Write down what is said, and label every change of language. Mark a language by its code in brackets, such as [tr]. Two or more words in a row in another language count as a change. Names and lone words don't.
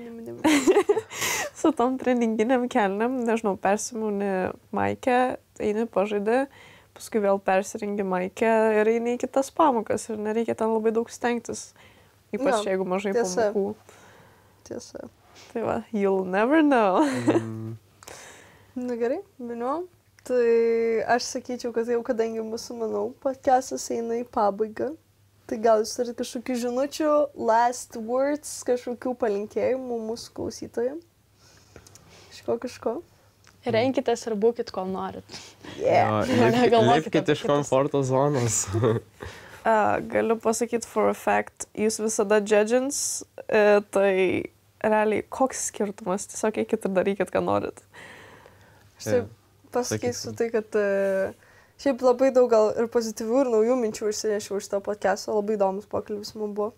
[lt] su tom treninginiam kelniam, nežinau, persimūni maikę, eini pažaidį, paskui vėl persirengi maikę ir eini į kitas pamokas ir nereikia ten labai daug stengtis, ypač jeigu mažai pamokų. Tiesa. Tai va, [en] you'll never know. [lt] Na gerai, miniu. Tai aš sakyčiau, kad jau kadangi mūsų, manau, podcastas eina į pabaigą, tai gal jūs turite kažkokių žinučių, [en] last words, [lt] kažkokių palinkėjimų mūsų klausytojams? Kažko. Renkitės ir būkit, kol norit. [en] Yeah. [lt] Lipkit iš komforto zonos. Galiu pasakyti [en] for a fact, [lt] jūs visada judgins, tai realiai koks skirtumas, tiesiog eikit ir darykit, ką norit. Šiaip pasakysiu tai, kad šiaip labai daug gal ir pozityvių ir naujų minčių išsinešiau iš to podcast'o, labai įdomus pokalbis mums buvo.